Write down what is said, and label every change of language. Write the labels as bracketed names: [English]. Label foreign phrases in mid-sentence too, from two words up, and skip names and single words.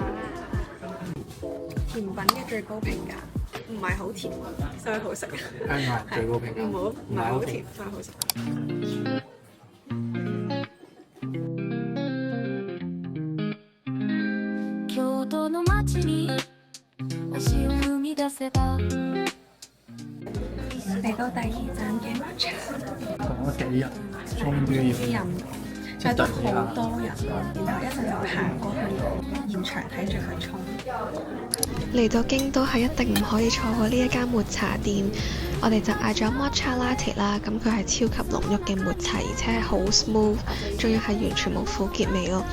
[Cantonese] 甜品嘅最高評價，唔係好甜，所以好食。香港人最高評價。唔係好甜，所以好食。 [Japanese] 京都の街に足を踏み出せば [Cantonese] 嚟到第2站嘅抹茶，講咗幾日，終於要啲人係都好多人，然後一陣就行過去現場睇住佢沖。嚟到京都係一定唔可以錯過呢一間抹茶店，我哋就嗌咗 [English] Matcha Latte [Cantonese] 啦，咁佢係超級濃郁嘅抹茶，而且係好 smooth， 仲要係完全冇苦澀味咯。